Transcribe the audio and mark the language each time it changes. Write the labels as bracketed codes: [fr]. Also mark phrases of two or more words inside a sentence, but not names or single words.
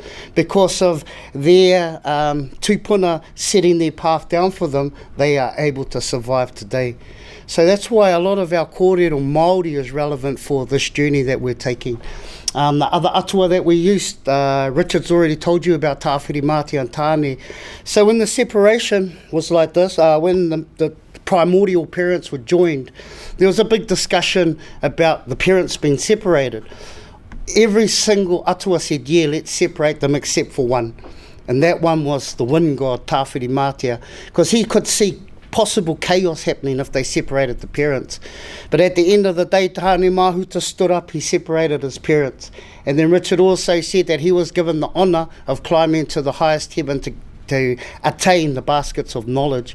[en] Because of their tupuna setting their path down for them, they are able to survive today. So that's why a lot of our kōrero Māori is relevant for this journey that we're taking. The other atua that we used, Richard's already told you about tāwhiri mātia and tāne. So when the separation was like this, when the primordial parents were joined, there was a big discussion about the parents being separated. Every single atua said, yeah, let's separate them except for one. And that one was the wind god, tāwhiri mātia, because he could see possible chaos happening if they separated the parents. But at the end of the day, Tāne Mahuta stood up, he separated his parents. And then Richard also said that he was given the honour of climbing to the highest heaven to attain the baskets of knowledge.